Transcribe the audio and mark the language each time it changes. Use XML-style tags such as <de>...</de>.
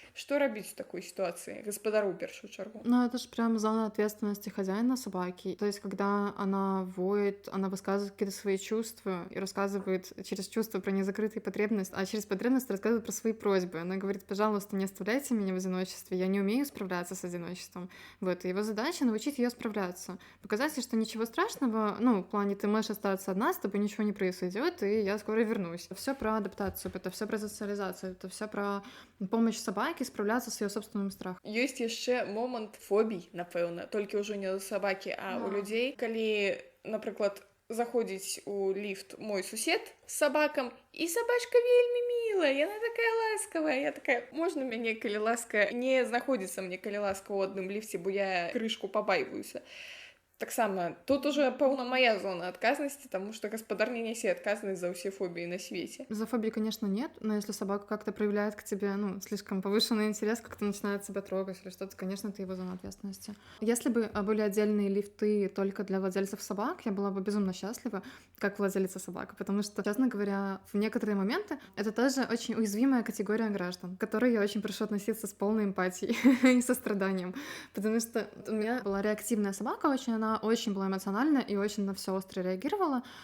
<ru>Что рабіць в такой ситуации? Гаспадару в первую чергу. Ну, это же прям зона ответственности хозяина собаки. То есть, когда она воет, она высказывает какие-то свои чувства и рассказывает через чувства про незакрытые потребности, а через потребности рассказывает про свои просьбы. Она говорит: пожалуйста, не оставляйте меня в одиночестве, я не умею справляться с одиночеством. Вот, и его задача — научить ее справляться. Показать ей, что ничего страшного, ну, в плане, ты можешь остаться одна, с тобой ничего не произойдет, и я скоро вернусь. Все про адаптацию, это все про социализацию, это все про помощь собаке</ru> <be>справляцца з яе</be> <ru>собственным страхам.</ru> <be>Ёсць яшчэ момант фобій, напэўна, толькі ўжо не ў сабакі, а ў людзей. Калі, напрыклад, заходзіць у ліфт мой сусед з сабакам, і сабачка вельмі мілая, яна такая ласкавая, я такая: можна мяне, калі ласка, не знаходзіцца мне, калі ласка, ў адным ліфце, бо я крышку пабайваюся.</be> <ru>Таксама тут уже, пэўна, моя зона отказности, потому что гаспадар не несе отказность за все фобии на свете. За фобии, конечно, нет, но если собака как-то проявляет к тебе, ну, слишком повышенный интерес, как-то начинает себя трогать или что-то, конечно, это его зона ответственности. Если бы были отдельные лифты только для владельцев собак, я была бы безумно счастлива, как владелица собак, потому что, честно говоря, в некоторые моменты это тоже очень уязвимая категория граждан, к которой я очень прошу относиться с полной эмпатией и состраданием, потому что у меня была реактивная собака очень, она очень была эмоциональна и очень на все остро реагировала.</ru>